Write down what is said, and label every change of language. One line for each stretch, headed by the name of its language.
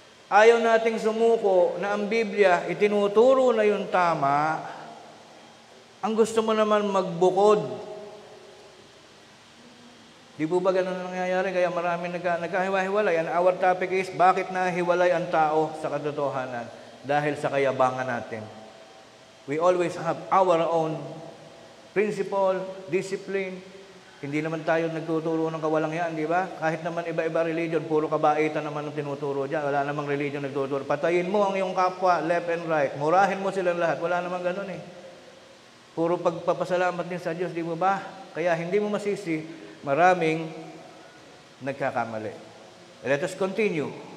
Filipino: Ayaw nating sumuko na ang Biblia itinuturo na yung tama. Ang gusto mo naman magbukod. Di po ba ganun ang nangyayari? Kaya marami nagkahiwa-hiwalay.
English: And our topic is,
Filipino: bakit nahiwalay ang tao sa katotohanan? Dahil sa kayabangan natin.
English: We always have our own principle, discipline.
Filipino: Hindi naman tayo nagtuturo ng kawalangyaan, di ba? Kahit naman iba-iba religion, puro kabaitan naman ang tinuturo dyan. Wala namang religion nagtuturo. Patayin mo ang iyong kapwa,
English: left and right.
Filipino: Murahin mo silang lahat. Wala namang ganun eh. Puro pagpapasalamat din sa Diyos, di mo ba? Kaya hindi mo masisi, maraming nagkakamali.
English: Let us continue.